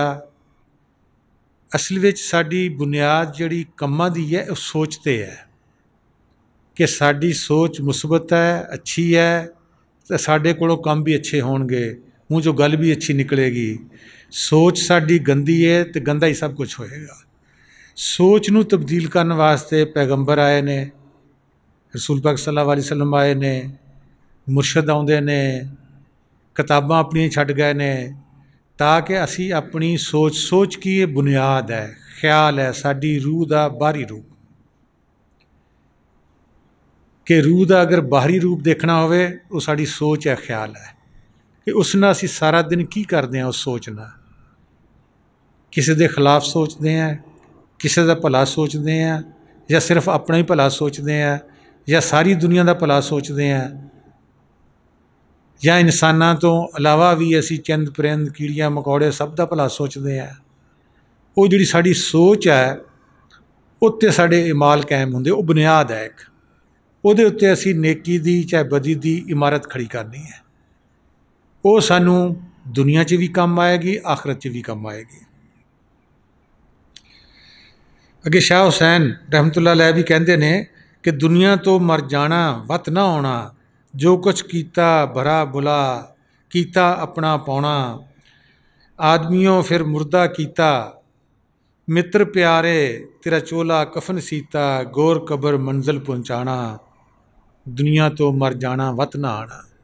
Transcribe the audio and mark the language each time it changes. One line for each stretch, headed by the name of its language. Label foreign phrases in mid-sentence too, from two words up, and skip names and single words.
Punjabi: اصل وچ ساڈی بنیاد جیہڑی کماں دی ہے، وہ سوچ تے ہے کہ ساڈی سوچ مثبت ہے، اچھی ہے، تو ساڈے کولوں کام بھی اچھے ہونگے، منہ چوں گل بھی اچھی نکلے گی. سوچ ساڈی گندی ہے تو گندا ہی سب کچھ ہوئے گا. سوچ نوں تبدیل کرنے واسطے پیغمبر آئے نے، رسول پاک
Arabic: صلى الله عليه وسلم
Punjabi: آئے نے، مرشد آؤندے نے، کتاباں اپنیاں چھڈ گئے نے، تاکہ اسی اپنی سوچ کی یہ بنیاد ہے، خیال ہے، ساڈی روح کا باہری روپ. کہ روح کا اگر باہری روپ دیکھنا ہووے وہ ساڈی سوچ ہے، خیال ہے کہ اس نال اسیں سارا دن کی کرتے ہیں.
Urdu: اس سوچ نال کسی کے خلاف سوچتے ہیں، کسی کا بھلا سوچتے ہیں، یا صرف اپنا ہی بھلا سوچتے ہیں، یا ساری دنیا کا بھلا سوچتے ہیں، یا انساناں تو علاوہ بھی اسی چند پرند کیڑیاں مکوڑے سب کا بھلا سوچتے ہیں.
Punjabi: وہ جیہڑی ساڈی سوچ ہے اتے ساڈے اعمال قائم ہوندے، وہ بنیاد ہے ایک. اوہدے اتے اسی نیکی دی چاہے بدی دی عمارت کھڑی کرنی ہے. وہ سانوں دنیا چ بھی کم آئے گی، آخرت چ بھی کم آئے گی. اگے شاہ حسین
Arabic: رحمة الله عليه
Punjabi: بھی کہتے نے کہ دنیا تو مر جانا وت نہ ہونا، جو کچھ کیتا بھرا بھلا، کیتا اپنا پاؤنا، آدمیوں پھر مردہ کیتا، مِتر پیارے تیرا چولا کفن سیتا، گور قبر منزل پہنچانا، دنیا تو مر جانا وت نہ آنا.